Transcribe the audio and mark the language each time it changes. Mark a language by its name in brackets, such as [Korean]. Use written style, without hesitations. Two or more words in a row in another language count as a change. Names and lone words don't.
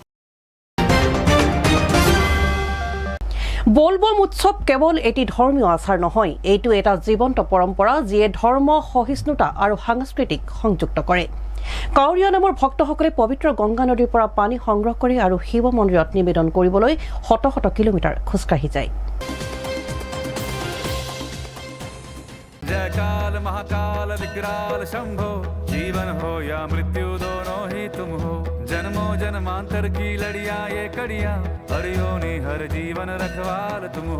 [Assamese] বোলবম উৎসৱ কেৱল এটি ধৰ্মীয় আচাৰ নহয়, এইটো এটা জীৱন্ত পৰম্পৰা যিয়ে ধৰ্ম, সহিষ্ণুতা আৰু সাংস্কৃতিক সংযুক্ত কৰে। কাউৰীয়া নামৰ ভক্তসকলে পবিত্ৰ গংগা নদীৰ পৰা পানী সংগ্ৰহ কৰি আৰু শিৱ মন্দিৰত নিবেদন কৰিবলৈ শত শত কিলোমিটাৰ খোজকাঢ়ি যায়। [Hindi] जय काल महाकाल विकराल शंभो, जीवन हो या मृत्यु दोनों ही तुम हो। जन्मों जन्मांतर की लड़ियां ये कड़ियां, हर योनि हर जीवन रखवाल तुम हो।